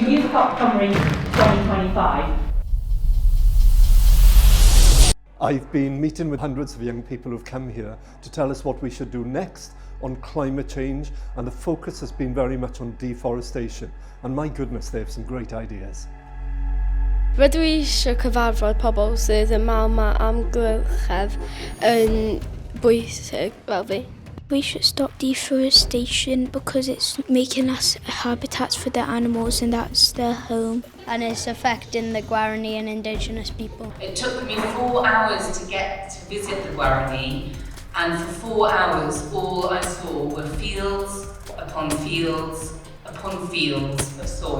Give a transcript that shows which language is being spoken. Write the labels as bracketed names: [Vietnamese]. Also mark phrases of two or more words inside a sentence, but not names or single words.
[English] YouthCOP Cymru 2025. I've been meeting with hundreds of young people who've come here to tell us what we should do next on climate change, and the focus has been very much on deforestation. And my goodness, they have some great ideas. [Welsh] Rydw i eisiau cyfarfod pobl sydd yn mal ma amgylchedd yn bwysig fel fi. [English] We should stop deforestation because it's making us habitats for the animals and that's their home. And it's affecting the Guarani and Indigenous people. It took me 4 hours to get to visit the Guarani, and for 4 hours all I saw were fields upon fields upon fields of soy.